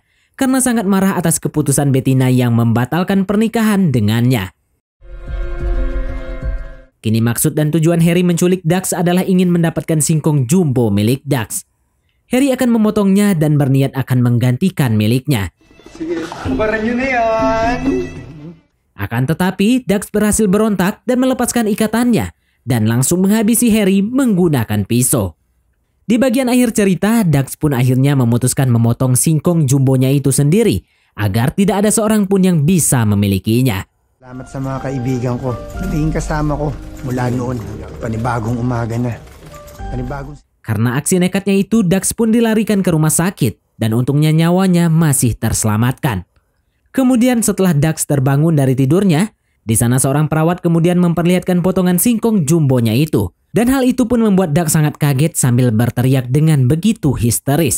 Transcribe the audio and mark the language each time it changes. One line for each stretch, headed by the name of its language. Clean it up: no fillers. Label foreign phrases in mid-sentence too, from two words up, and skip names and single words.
Indonesian: Karena sangat marah atas keputusan Bettina yang membatalkan pernikahan dengannya. Kini maksud dan tujuan Harry menculik Dax adalah ingin mendapatkan singkong jumbo milik Dax. Harry akan memotongnya dan berniat akan menggantikan miliknya.
Filipino: Sige, kubaran nyo na yan.
Indonesian: Akan tetapi, Dax berhasil berontak dan melepaskan ikatannya dan langsung menghabisi Harry menggunakan pisau. Di bagian akhir cerita, Dax pun akhirnya memutuskan memotong singkong jumbonya itu sendiri agar tidak ada seorang pun yang bisa memilikinya.
Filipino: Salamat sa mga kaibigan ko. Naging kasama ko mula noon. Panibagong umaga na.
Indonesian: Karena aksi nekatnya itu, Dax pun dilarikan ke rumah sakit dan untungnya nyawanya masih terselamatkan. Kemudian setelah Dax terbangun dari tidurnya, di sana seorang perawat kemudian memperlihatkan potongan singkong jumbonya itu. Dan hal itu pun membuat Dax sangat kaget sambil berteriak dengan begitu histeris.